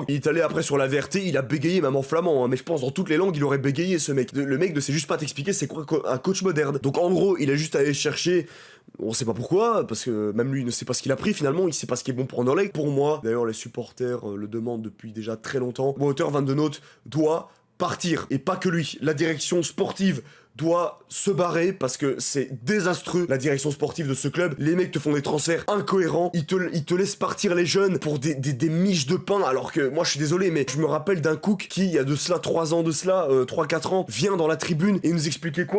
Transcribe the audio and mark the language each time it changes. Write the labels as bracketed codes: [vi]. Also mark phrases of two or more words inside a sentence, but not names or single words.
[fr] Il est allé après sur la VRT, il a bégayé même en flamand. Hein, mais je pense dans toutes les langues, il aurait bégayé ce mec. Le mec ne sait juste pas t'expliquer c'est quoi un coach moderne. Donc en gros, il a juste allé chercher. On sait pas pourquoi, parce que même lui il ne sait pas ce qu'il a pris finalement, il sait pas ce qui est bon pour Anderlecht. Pour moi, d'ailleurs les supporters le demandent depuis déjà très longtemps. Wouter van de Noot doit partir, et pas que lui. La direction sportive doit se barrer parce que c'est désastreux la direction sportive de ce club. Les mecs te font des transferts incohérents, ils te laissent partir les jeunes pour des miches de pain, alors que moi je suis désolé mais je me rappelle d'un Cook qui il y a de cela 3 ans de cela, 3-4 ans, vient dans la tribune et nous expliquait quoi?